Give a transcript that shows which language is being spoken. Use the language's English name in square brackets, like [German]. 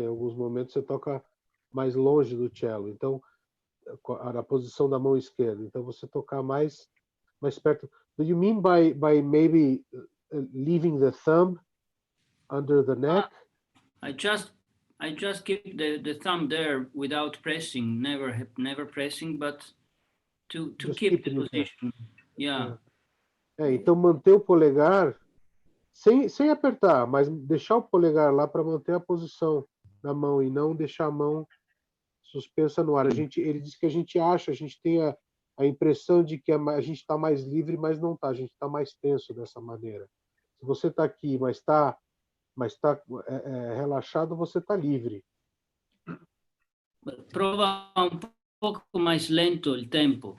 [Portuguese] Em alguns momentos você toca mais longe do cello. Então, na posição da mão esquerda. Então, você tocar mais perto. [English] Do you mean by maybe leaving the thumb under the neck? I just keep the thumb there without pressing, never pressing, but to keep the position. Yeah. [Portuguese] Então manter o polegar sem apertar, mas deixar o polegar lá para manter a posição da mão e não deixar a mão suspensa no ar. Ele diz que a gente tem a impressão de que a gente está mais livre, mas não está. A gente está mais tenso dessa maneira. Se você está aqui, mas está relaxado, você está livre. [Spanish] Prova un poco más lento el tempo.